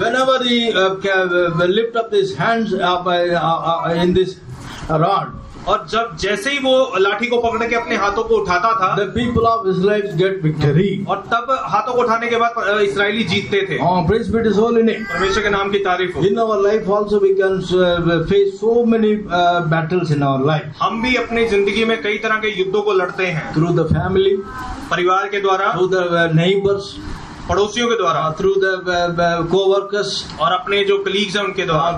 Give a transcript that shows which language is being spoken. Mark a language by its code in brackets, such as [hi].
[en] Whenever he lift up his hands in this rod, [hi] और जब जैसे ही वो लाठी को पकड़ के अपने हाथों को उठाता था, [en] the people of Israel get victory. [hi] और तब हाथों को उठाने के बाद इसराइली जीतते थे। [en] Praise be to His holy name. [hi] परमेश्वर के नाम की तारीफ हो। [en] In our life also we can face so many battles in our life. [hi] हम भी अपनी जिंदगी में कई तरह के युद्धों को लड़ते हैं। [en] Through the family, [hi] परिवार के द्वारा, [en] through the neighbors, [hi] पड़ोसियों के द्वारा, [en] through the co-workers, [hi] और अपने जो कलीग्स हैं उनके द्वारा।